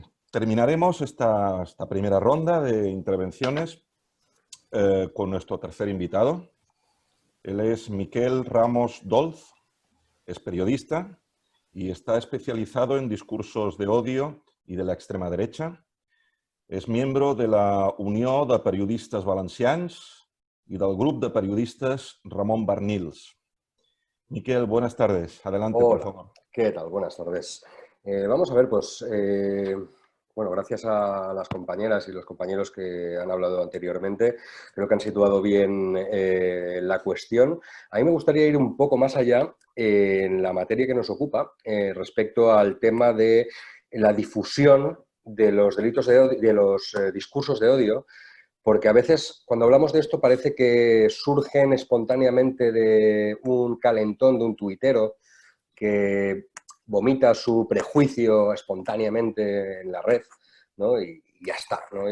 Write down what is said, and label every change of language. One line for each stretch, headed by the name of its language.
Spanish: Terminaremos esta primera ronda de intervenciones con nuestro tercer invitado. Él es Miquel Ramos Dolz, es periodista y está especializado en discursos de odio y de la extrema derecha.
Catalan: És membre de la Unió de Periodistes Valencians y del Grupo de Periodistas Ramón Barnils.
Spanish: Miquel, buenas tardes. Adelante, Hola, por favor. ¿qué tal? Buenas tardes. Vamos a ver, pues, bueno, gracias a las compañeras y los compañeros que han hablado anteriormente, creo que han situado bien la cuestión. A mí me gustaría ir un poco más allá en la materia que nos ocupa respecto al tema de la difusión de los delitos de odio, de los discursos de odio, porque a veces cuando hablamos de esto parece que surgen espontáneamente de un calentón de un tuitero que vomita su prejuicio espontáneamente en la red, ¿no? Y ya está, ¿no?